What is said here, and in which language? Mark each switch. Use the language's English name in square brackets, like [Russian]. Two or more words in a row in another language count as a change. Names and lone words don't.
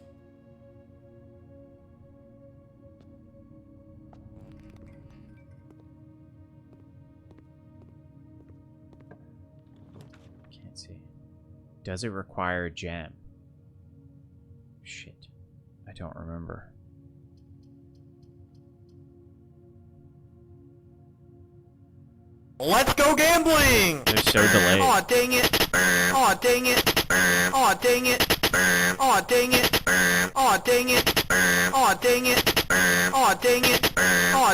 [English] Can't see. Does it require a gem? Shit. I don't remember. Let's go gambling! They're so delayed. Aw, dang it! Aw, dang it! Aw, dang it! Aw, dang it! Aw, dang it! Aw, dang it! Aw, dang it! Aw.